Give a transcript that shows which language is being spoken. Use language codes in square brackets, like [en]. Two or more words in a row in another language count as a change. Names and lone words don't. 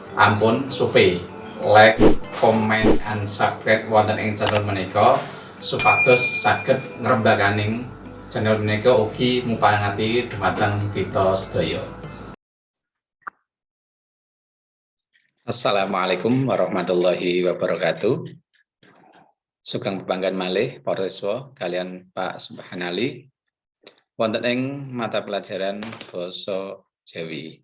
[jv] sampun supe [en] like, comment, and subscribe [jv] wonten ing channel menika supados saged ngrembakaning channel menika ugi mupanengati dhumateng kita sedaya. [ar] السلام عليكم ورحمة الله وبركاته. [jv] Sugeng pepanggihan malih para siswa kalian Pak Subhanali wonten ing mata pelajaran basa Jawi.